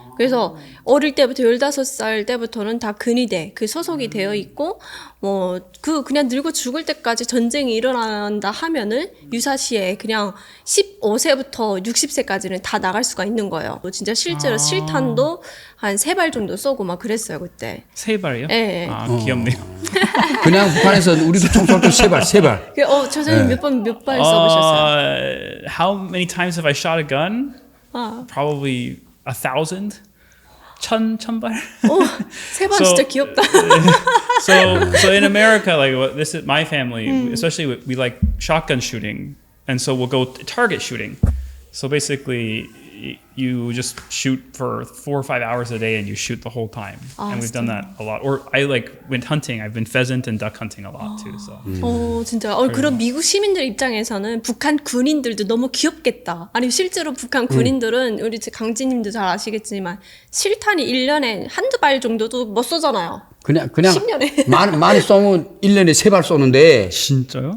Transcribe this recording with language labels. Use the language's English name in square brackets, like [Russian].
[Korean] 그래서 어릴 때부터 15살 때부터는 다 근위대 그 소속이 되어 있고 뭐 그냥 늙어 죽을 때까지 전쟁이 일어난다 하면은 유사시에 그냥 15세부터 60세까지는 다 나갈 수가 있는 거예요. 진짜 실제로 실탄도 한 3발 정도 쏘고 막 그랬어요 그때. 3발이요? 네. 아 귀엽네요. 그냥 북한에서 우리도 총 쏠 때 3발. 저 선생님 몇 발 쏘보셨어요? [English] How many times have I shot a gun? Probably 1,000. [Korean] 1,000발? 3발 진짜 귀엽다. [English] So in America, like this is my family, especially we like shotgun shooting, and so we'll go target shooting. So basically, you just shoot for 4 or 5 hours a day, and you shoot the whole time. And we've done that a lot. Or I went hunting. I've been pheasant and duck hunting a lot too. So. [Korean] 진짜. 그런 미국 시민들 입장에서는 북한 군인들도 너무 귀엽겠다. 아니 실제로 북한 군인들은 우리 강진님도 잘 아시겠지만 실탄이 1년에 한두 발 정도도 못 쏘잖아요. 그냥 10년에. 많이 쏘면 1년에 3발 쏘는데. 진짜요?